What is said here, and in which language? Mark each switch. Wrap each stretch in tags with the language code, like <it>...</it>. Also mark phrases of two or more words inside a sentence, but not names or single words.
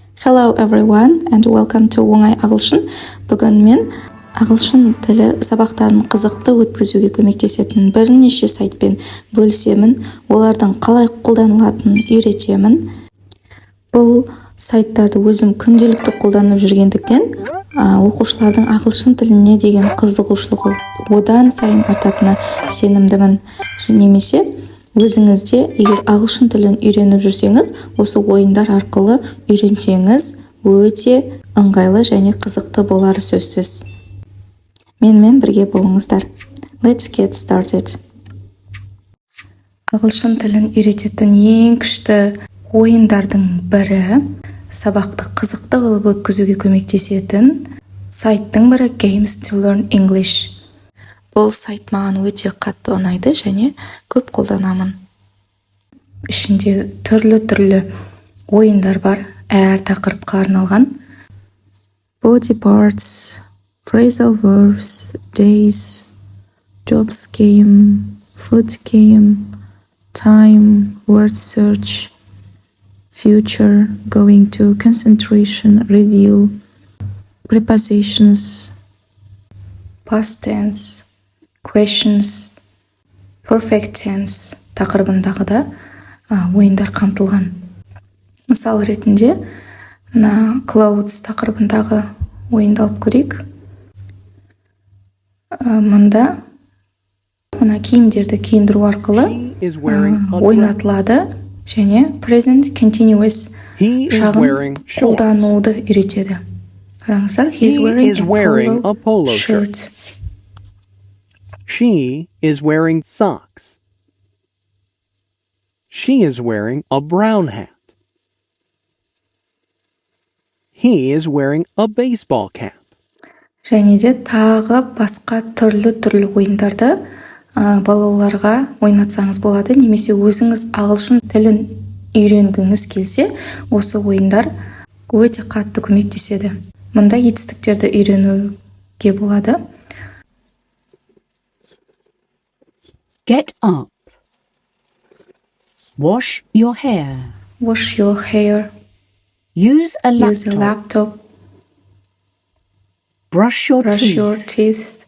<en>Hello everyone and welcome to</en> <kk>оңай ағылшын. Бүгін мен ағылшын тілі сабақтарын қызықты өткізуге көмектесетін бірнеше сайтпен бөлісемін. Олардың қалай қолданылатынын үйретемін. Бұл сайттарды өзім күнделікті қолданып жүргендіктен, оқушылардың ағылшын тіліне деген қызығушылығы одан сайын артатынына сенімдімін. Немесе өзіңізде егер ағылшын тілін үйреніп жүрсеңіз, осы ойындар арқылы үйренсеңіз, өте ыңғайлы және қызықты болары сөзсіз. Менімен бірге болыңыздар.</kk> <en>Let's get started.</en> <kk>Ағылшын тілін үйрететін ең күшті ойындардың бірі, сабақты қызықты қылып өткізуге көмектесетін сайттың бірі Games to Learn English. Бұл сайт маған өте қатты ұнайды және көп қолданамын. Ішінде түрлі ойындар бар, әр тақырыпқа арналған.</kk> <en>Body parts, phrasal verbs, days, jobs game, food game, time, word search, future, going to, concentration, review, prepositions, past tense, questions, perfect tense</en> <kk>тақырыбындағы да ойындар қамтылған. Мысал ретінде, clothes тақырыбындағы ойынды алып көрейік. Мұнда киімдерді киіндіру арқылы ойнатылады және</kk> <en>present continuous</en> <kk>шағын қолдануды үйретеді. Қараңыздар,</kk> <en>he's wearing a polo shirt. She is wearing socks. She is wearing a brown hat. He is wearing a baseball cap.</en> <kk>Және де тағы басқа түрлі ойындарды балаларға ойнатсаңыз болады, немесе өзіңіз ағылшын тілін үйренгіңіз келсе, осы ойындар өте қатты көмектеседі. Мұнда етістіктерді үйренуге болады.</kk> <en>Get up. Wash your hair. Wash your hair. Use a laptop. Brush your teeth.</en>